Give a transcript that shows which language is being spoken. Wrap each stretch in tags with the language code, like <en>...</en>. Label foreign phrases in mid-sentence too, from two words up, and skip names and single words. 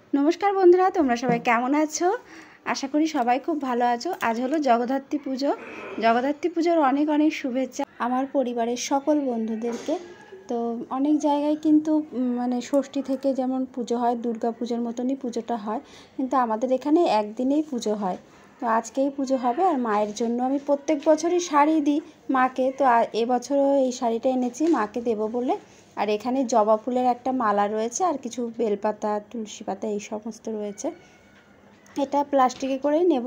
<bn>নমস্কার বন্ধুরা তোমরা সবাই কেমন আছো। আশা করি সবাই খুব ভালো আছো। আজ হলো জগদ্ধাত্রী পুজো। জগদ্ধাত্রী পুজোর অনেক অনেক শুভেচ্ছা আমার পরিবারের সকল বন্ধুদেরকে। তো অনেক জায়গায় কিন্তু মানে ষষ্ঠী থেকে যেমন পুজো হয় দুর্গা পুজোর মতোনই পুজোটা হয়, কিন্তু আমাদের এখানে একদিনেই পুজো হয়। তো আজকেই পুজো হবে আর মায়ের জন্য আমি প্রত্যেক বছরই শাড়ি দিই মাকে। तो এবছরও এই শাড়িটা এনেছি মাকে দেবো বলে। আর এখানে জবা ফুলের একটা মালা রয়েছে আর কিছু বেলপাতা তুলসী পাতা এই সমস্ত রয়েছে। এটা প্লাস্টিকে করেই নেব।</bn>